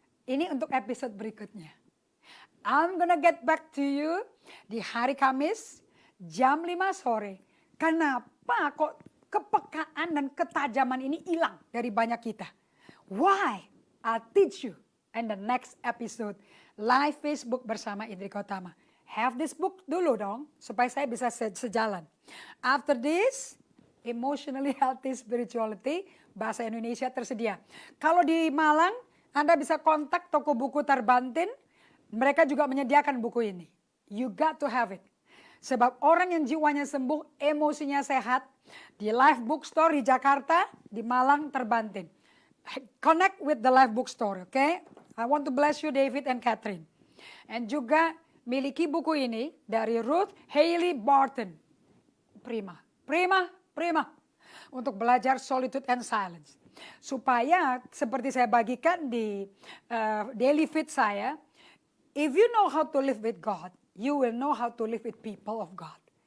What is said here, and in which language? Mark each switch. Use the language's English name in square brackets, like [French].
[Indonesian] Ini untuk episode berikutnya. [English] I'm gonna get back to you [Indonesian] di hari Kamis jam 5 sore. Kenapa kok kepekaan dan ketajaman ini hilang dari banyak kita? [English] Why? I'll teach you in the next episode live Facebook [Indonesian] bersama Indri Kotama. [English] Have this book [Indonesian] dulu dong supaya saya bisa sejalan. [English] After this, [Indonesian] emotionally healthy spirituality, bahasa Indonesia tersedia. Kalau di Malang, Anda bisa kontak toko buku Tarbantin. Mereka juga menyediakan buku ini. [English] You got to have it. [Indonesian] Sebab orang yang jiwanya sembuh, emosinya sehat, di Live Bookstore di Jakarta, di Malang, Tarbantin. [English] Connect with the Live Bookstore, okay? I want to bless you, David and Catherine. [Indonesian] And juga miliki buku ini dari Ruth Haley Barton. Prima. Untuk belajar solitude and silence. Supaya seperti saya bagikan di daily feed saya, [English] if you know how to live with God, you will know how to live with people of God.